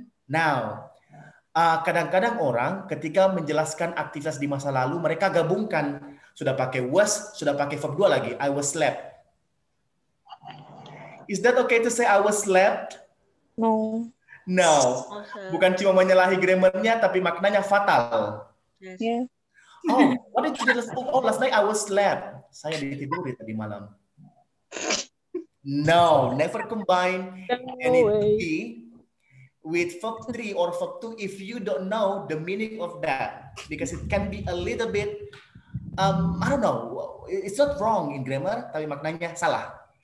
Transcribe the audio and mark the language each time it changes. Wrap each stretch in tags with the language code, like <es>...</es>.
<id>Now, kadang-kadang orang ketika menjelaskan aktivitas di masa lalu, mereka gabungkan. Sudah pakai was, sudah pakai verb 2 lagi.</id> <en>I was slept. Is that okay to say I was slept? No. No.</en> <id>Bukan cuma menyalahi grammarnya, tapi maknanya fatal.</id> <en>Yes. Yeah. Oh, what did you do last night? Oh, last night I was slept.</en> <id>Saya ditiduri tadi malam.</id> <en>No, never combine any be with verb 3 or verb 2 if you don't know the meaning of that, because it can be a little bit I don't know, it's not wrong in grammar</en> <id>tapi maknanya salah.</id>